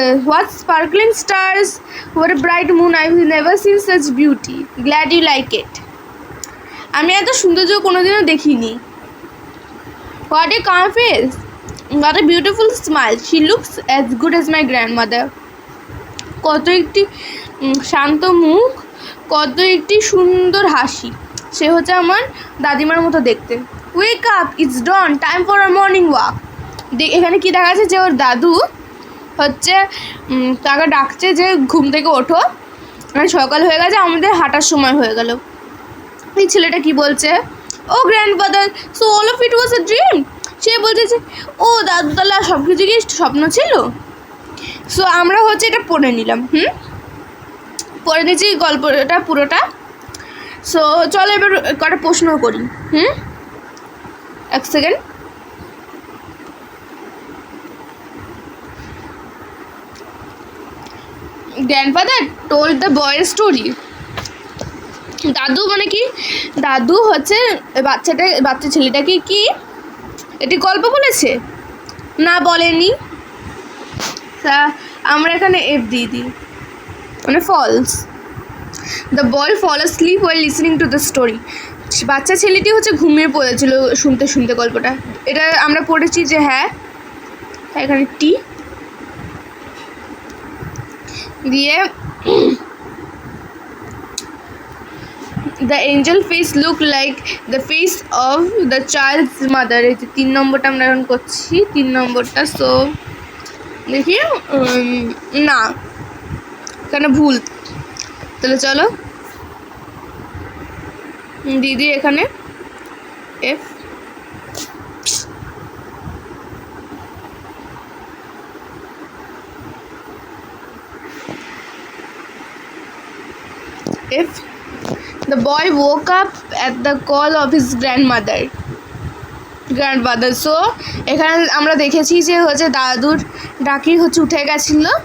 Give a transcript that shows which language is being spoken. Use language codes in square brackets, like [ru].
[en] What sparkling stars, what a bright moon, I've never seen such beauty. Glad you like it. [bn] আমি এত সৌন্দর্য কোনোদিনও দেখিনি. [en] What a calm face, what a beautiful smile. She looks as good as my grandmother. [bn] কত একটি শান্ত মুখ, কত একটি সুন্দর হাসি. সে হচ্ছে আমার দাদিমার মতো দেখতে. [en] Wake up, it's dawn, time for a morning walk. [bn] এখানে কি দেখা যাচ্ছে যে ওর দাদু হচ্ছে তাকে ডাকছে যে ঘুম থেকে ওঠো, মানে সকাল হয়ে গেছে, আমাদের হাঁটার সময় হয়ে গেল. এই ছেলেটা কি বলছে, [en] Oh grandfather, so all of it was a dream. [bn] সে বলছে যে ও দাদু তাহলে সব কিছু কি স্বপ্ন ছিল. সো আমরা হচ্ছে এটা পড়ে নিলাম. পড়ে নিয়েছি গল্পটা পুরোটা. সো চলো এবার কটা প্রশ্ন করি. এক second. [en] Grandfather told the boy story. [bn] দাদু মানে কি, দাদু হচ্ছে বাচ্চা ছেলেটাকে কি এটি গল্প বলেছে না বলেনি. আমরা এখানে এফ দিয়ে দিই, মানে false. [en] The boy fall asleep while listening to the story. [bn] বাচ্চা ছেলেটি হচ্ছে ঘুমিয়ে পড়েছিল শুনতে শুনতে গল্পটা. এটা আমরা পড়েছি যে হ্যাঁ, এখানে টি দিয়ে [en] the angel face look like the face of the child's mother. [bn] এই যে 3 নম্বরটা আমরা এখন করছি, 3 নম্বরটা. সো দেখি না, এখানে ভুল. তাহলে চলো দিদি এখানে F. [en] If the boy woke up at the call of his grandfather. [bn] So এখানে আমরা দেখেছি যে হচ্ছে দাদুর ডাকি হচ্ছে উঠে গেছিল.